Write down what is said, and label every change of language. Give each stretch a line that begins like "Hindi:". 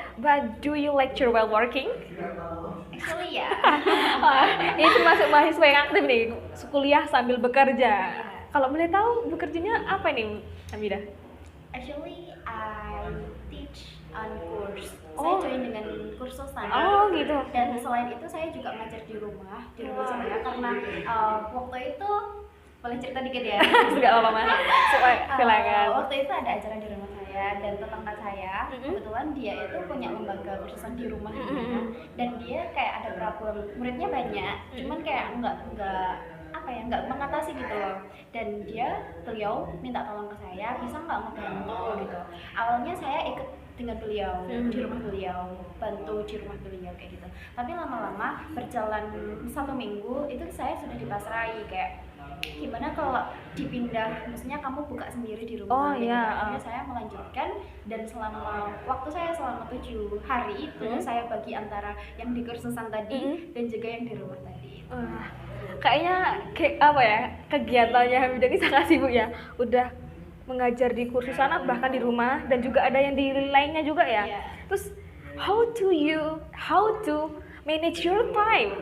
English: But do you lecture while working? Actually ya.
Indonesian: Ini termasuk mahasiswa yang aktif nih, kuliah sambil bekerja. Kalau boleh tahu bekerjanya apa nih, Hamida?
English: Actually I teach on course.
Indonesian: Saya join dengan kursusan. Oh gitu. Dan selain itu saya juga ngajar di rumah saya karena waktu itu boleh cerita dikit ya? Sudah lama mas. Silakan. Waktu itu ada acara di rumah saya dan tetangga saya kebetulan dia itu punya lembaga kursusan di rumah dan dia kayak ada problem muridnya banyak, cuman kayak nggak mengatasi gitu loh. Dan beliau minta tolong ke saya, bisa nggak ngebantu gitu. Awalnya saya ikut dengan beliau di rumah beliau, bantu di rumah beliau kayak gitu. Tapi lama-lama berjalan 1 minggu itu saya sudah dipasrai kayak gimana kalau dipindah, maksudnya kamu buka sendiri di rumah. Akhirnya saya melanjutkan dan waktu saya selama 7 hari itu saya bagi antara yang di kursusan tadi dan juga yang di rumah tadi. Kayaknya kegiatannya Hamida ini sangat sibuk ya. Udah mengajar di kursus anak bahkan di rumah dan juga ada yang di lainnya juga ya. Terus
English: how to manage your time?